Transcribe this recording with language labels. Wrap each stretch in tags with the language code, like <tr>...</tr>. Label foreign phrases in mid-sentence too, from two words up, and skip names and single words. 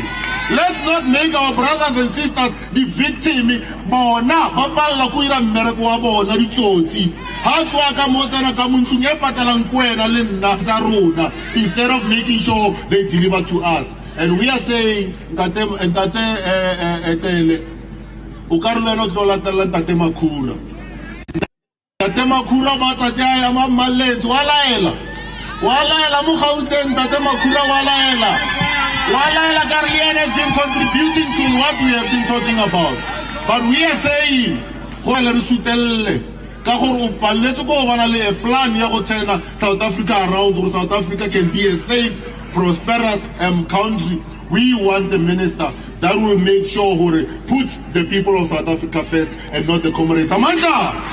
<en>Let's not make our brothers and sisters the victim. Instead of making sure they deliver to us. And we are saying</en> <st>Ntate o ka re wena o tlo latella Ntate Makhura. Ntate Makhura matsatsi a ya mammaletse wa laela mo Gauteng. Ntate Makhura wa laela ka re yena</st> <en>has been contributing to what we have been talking about. But we are saying</en> <st>go le re sutelle ka gore o palletse go bana le</st> <en>a plan</en> <st>ya go tsena</st> <en>South Africa around, or South Africa can be a safe, prosperous country. We want a minister that will make sure he puts the people of South Africa first and not the comrades. Amanda!</en>